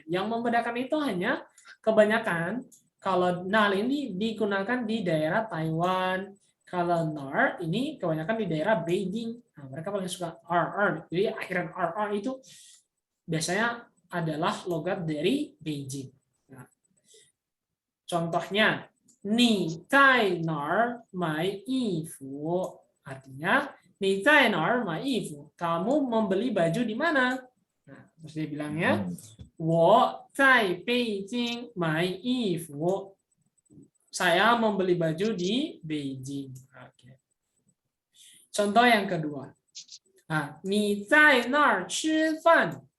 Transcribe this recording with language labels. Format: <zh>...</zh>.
<id>Yang membedakan itu hanya kebanyakan kalau nal ini digunakan di daerah Taiwan, kalau nar ini kebanyakan di daerah Beijing. Nah, mereka paling suka RR. Jadi akhiran RR itu biasanya adalah logat dari Beijing. Nah, contohnya,</id> <zh>你在哪儿买衣服?</zh> <id>Artinya,</id> <zh>你在哪儿买衣服?</zh> <id>Kamu membeli baju di mana? Nah, terus dia bilangnya,</id> <zh>我在北京买衣服.</zh> <id>Saya membeli baju di Beijing. Oke. Contoh yang kedua. Nah,</id> <zh>你在那儿吃饭?</zh>